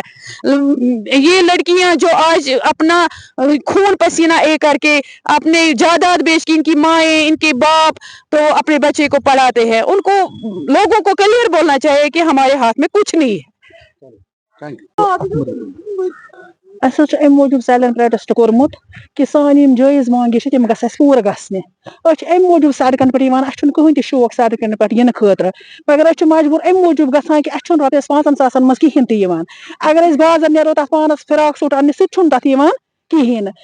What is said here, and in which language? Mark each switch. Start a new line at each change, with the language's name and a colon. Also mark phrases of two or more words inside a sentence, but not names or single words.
Hindi: ये लड़कियां जो आज अपना खून पसीना एक करके अपने जायदाद बेच के, इनकी माएँ इनके बाप तो अपने बच्चे को पढ़ाते हैं, उनको लोगों को क्लियर बोलना चाहिए कि हमारे हाथ में कुछ नहीं है।
English: Thank you.
Kashmiri: اَسہِ حظ چھُ اَمہِ موٗجوٗب
English: silent protest
Kashmiri: کوٚرمُت کہِ سٲنۍ یِم جٲیز مانگہِ چھِ تِم گژھِ اَسہِ پوٗرٕ گژھنہِ. أسۍ چھِ اَمہِ موٗجوٗب سڑکن پٮ۪ٹھ یِوان اَسہِ چھُنہٕ کٕہٕنۍ تہِ شوق سڑکن پٮ۪ٹھ یِنہٕ خٲطرٕ مگر أسۍ چھِ مجبوٗر اَمہِ موٗجوٗب گژھان کہِ اَسہِ چھُنہٕ رۄپیَس 5,000 منٛز کِہیٖنۍ تہِ یِوان. اگر أسۍ بازر نیرو تَتھ پانَس
English: frock suit
Kashmiri: اَننہِ سُہ تہِ چھُنہٕ تَتھ یِوان کِہیٖنۍ نہٕ.